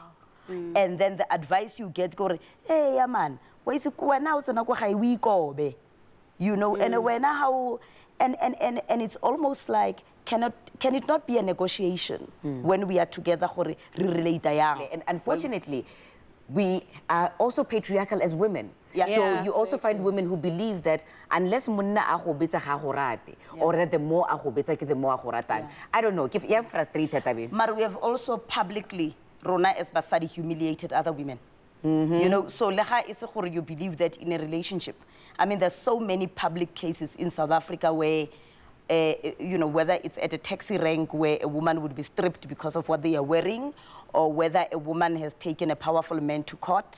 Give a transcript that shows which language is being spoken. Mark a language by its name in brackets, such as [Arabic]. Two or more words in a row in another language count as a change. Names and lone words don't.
[English] And then the advice you get, hey, man, you know, and when how, and it's almost like, can it not be a negotiation when we are together? And unfortunately, we are also patriarchal as women. Yeah. So you also find women who believe that unless [Tswana] munna ago betsa ga go rate [English] or that the more [Tswana] ago betsa ke [English] the more [Tswana] ago ratang. [English] I don't know, if you're frustrated abi. But we have also publicly, Rona as Basadi, humiliated other women. You know, so leha is you believe that in a relationship. I mean, there's so many public cases in South Africa where, you know, whether it's at a taxi rank where a woman would be stripped because of what they are wearing, or whether a woman has taken a powerful man to court.